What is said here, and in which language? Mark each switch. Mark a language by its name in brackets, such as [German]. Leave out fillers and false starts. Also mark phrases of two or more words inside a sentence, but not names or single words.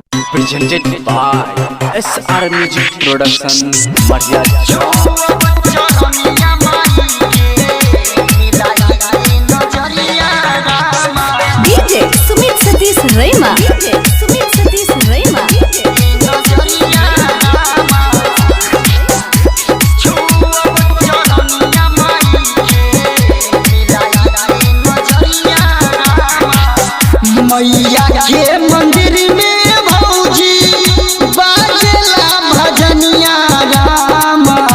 [English] presented by SR Music Production Maria DJ Sumit Satish Rema. DJ Sumit Satish Rema. [Bhojpuri] मैया के मंदिर में भौजी बाजेला भजनिया रामा।